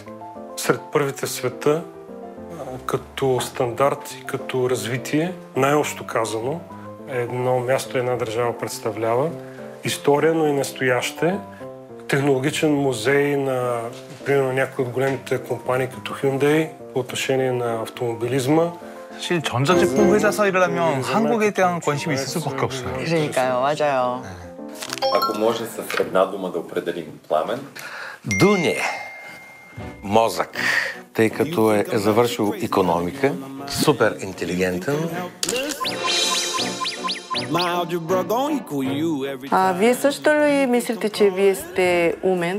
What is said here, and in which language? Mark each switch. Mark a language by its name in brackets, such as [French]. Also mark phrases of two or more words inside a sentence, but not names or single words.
[Bulgarian] Сред първите в света, като стандарт и като развитие, най-общо казано, едно място, една държава представлява. История, но и настояще. Технологичен музей на, примерно, някои от големите компании като Hyundai по отношение на автомобилизма. [Korean] 사실 전자제품 회사에서 일하려면 한국에 대한 관심이 있을 수밖에 없어요. 그러니까요, 맞아요. [Bulgarian] Ако може с една дума да определим Пламен. Дуне. Мозък, тъй като е завършил икономика, супер интелигентен. Вие също ли мислите, че вие сте умен?